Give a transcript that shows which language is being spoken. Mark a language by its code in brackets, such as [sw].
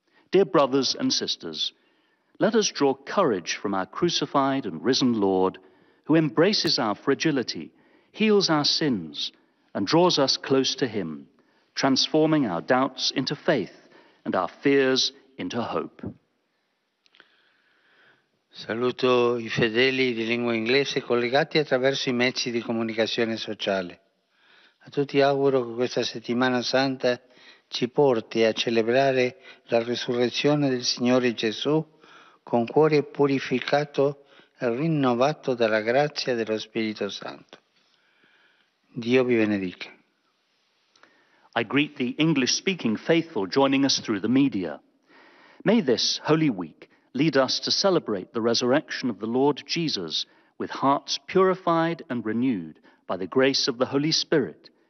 [en] Dear brothers and sisters, let us draw courage from our crucified and risen Lord, who embraces our fragility, heals our sins, and draws us close to him, transforming our doubts into faith and our fears into hope. [it] Saluto I fedeli di lingua inglese collegati attraverso i mezzi di comunicazione sociale. A tutti auguro che questa settimana santa ci porti a celebrare la risurrezione del Signore Gesù con cuore purificato e rinnovato dalla grazia dello Spirito Santo. Dio vi benedica. [en] I greet the English-speaking faithful joining us through the media. May this Holy Week lead us to celebrate the resurrection of the Lord Jesus with hearts purified and renewed by the grace of the Holy Spirit.